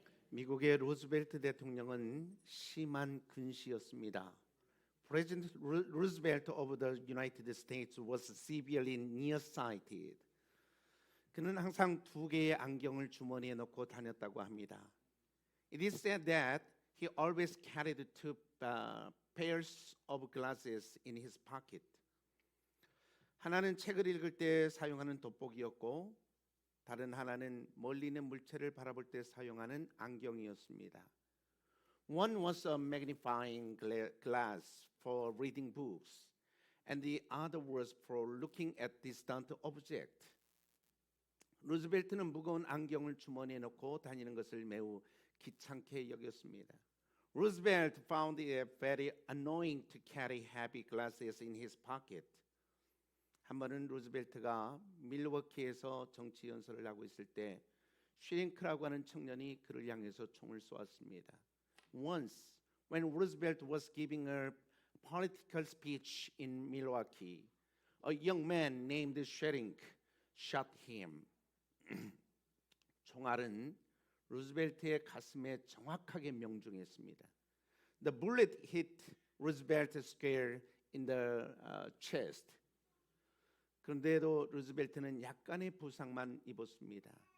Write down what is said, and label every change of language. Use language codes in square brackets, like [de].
[ko] 미국의 루즈벨트 대통령은 심한 근시였습니다. [en] President Roosevelt of the United States was severely nearsighted. [ko] 그는 항상 두 개의 안경을 주머니에 넣고 다녔다고 합니다. [en] It is said that he always carried two pairs of glasses in his pocket. [ko] 하나는 책을 읽을 때 사용하는 돋보기였고 다른 하나는 멀리 있는 물체를 바라볼 때 사용하는 안경이었습니다. [en] One was a magnifying glass for reading books, and the other was for looking at distant objects. [ko] 루즈벨트는 무거운 안경을 주머니에 넣고 다니는 것을 매우 귀찮게 여겼습니다. [en] Roosevelt found it very annoying to carry heavy glasses in his pocket. [ko] 한 번은 루즈벨트가 밀워키에서 정치 연설을 하고 있을 때 슈링크라고 하는 청년이 그를 향해서 총을 쏘았습니다. [en] Once, when Roosevelt was giving a political speech in Milwaukee, a young man named Shrink shot him. [ko] 총알은 루즈벨트의 가슴에 정확하게 명중했습니다. [en] The bullet hit Roosevelt square in the chest. [ko] 그런데도 루즈벨트는 약간의 부상만 입었습니다.